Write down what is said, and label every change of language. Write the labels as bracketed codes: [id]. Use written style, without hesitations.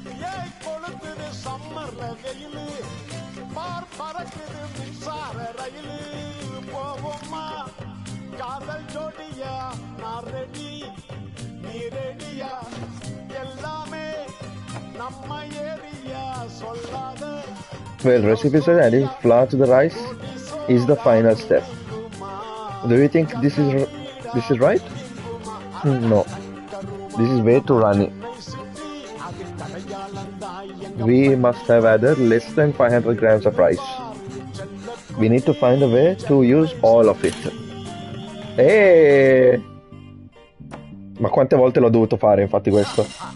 [ta] ஏய் கொளுத்துது சம்மர்ல வெயிலு பார் பறக்குது மின்சார ரயிலு போவோமா காதல் ஜோடியா நான் ரெடி நீ ரெடியா எல்லாமே நம்ம ஏரியா சொல்லாத [en] Well, recipe says adding flour to the rice is the final step. Do you think this is right? No. This is way too runny. We must have added less than 500 grams of rice. We need to find a way to use all of it. Eeeh! [it] Ma quante volte l'ho dovuto fare infatti questo?